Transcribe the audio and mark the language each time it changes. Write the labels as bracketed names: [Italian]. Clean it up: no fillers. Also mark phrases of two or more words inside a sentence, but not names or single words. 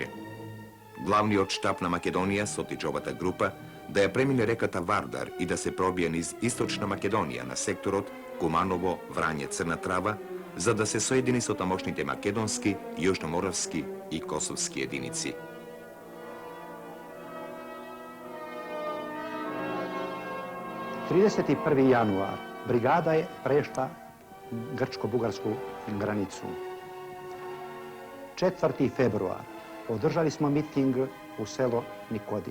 [Macedonian] Главниот штаб на Македонија со Тичовата група да ја премине реката Вардар и да се пробие низ источна Македонија на секторот Куманово, Врање, Црна Трава, за да се соедини со тамошните македонски, јужноморавски и косовски единици. [Serbian] Trideset prvi januar brigada je prešla grčko-bugarsku granicu. 4. februar održali smo miting u selo Nikodim.